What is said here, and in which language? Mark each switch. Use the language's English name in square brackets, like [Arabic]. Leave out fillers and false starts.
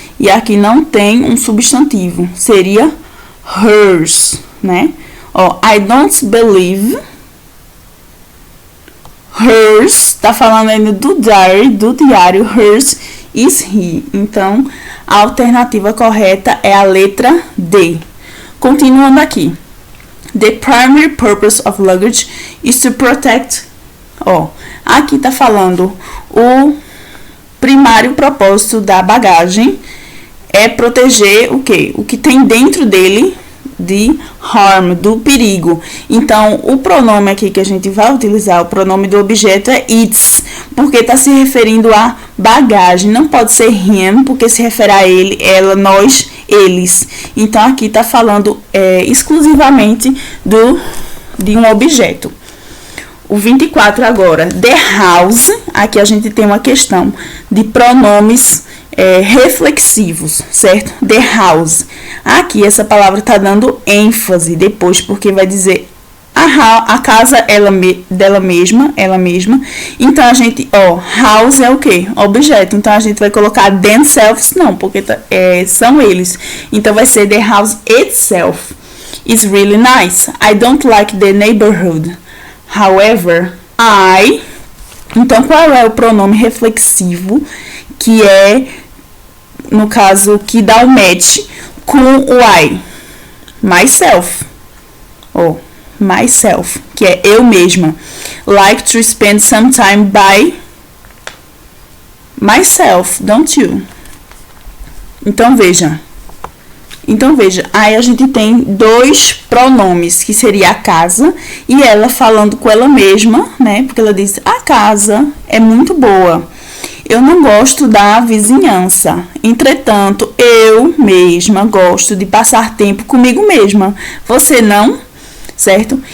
[Portuguese] E aqui não tem um substantivo. Seria hers, né? [English] I don't believe. [Portuguese] Hers, tá falando ainda do diário. [English] Hers is he. [Portuguese] Então, a alternativa correta é a letra D. Continuando aqui. [English] The primary purpose of luggage is to protect. [Portuguese] Aqui tá falando o primário propósito da bagagem é proteger o quê? O que tem dentro dele de harm, do perigo. Então, o pronome aqui que a gente vai utilizar, o pronome do objeto é its, porque está se referindo a bagagem. Não pode ser him, porque se refere a ele, ela, nós, eles. Então, aqui está falando exclusivamente de um objeto. O 24 agora. [English] The house. [Portuguese] Aqui a gente tem uma questão de pronomes reflexivos, certo? The house. Aqui essa palavra está dando ênfase depois, porque vai dizer a casa dela mesma, ela mesma. Então, a gente, house é o quê? Objeto. Então, a gente vai colocar themselves, não, porque são eles. Então, vai ser [English] the house itself is really nice. I don't like the neighborhood. However, I [Portuguese] Então, qual é o pronome reflexivo, que é, no caso, que dá o match com o I? Myself. Ou myself, que é eu mesma. [English] Like to spend some time by myself, don't you? [Portuguese] Então, veja, aí a gente tem dois pronomes, que seria a casa e ela falando com ela mesma, né? Porque ela diz, a casa é muito boa. Eu não gosto da vizinhança. Entretanto, eu mesma gosto de passar tempo comigo mesma. Você não? Certo?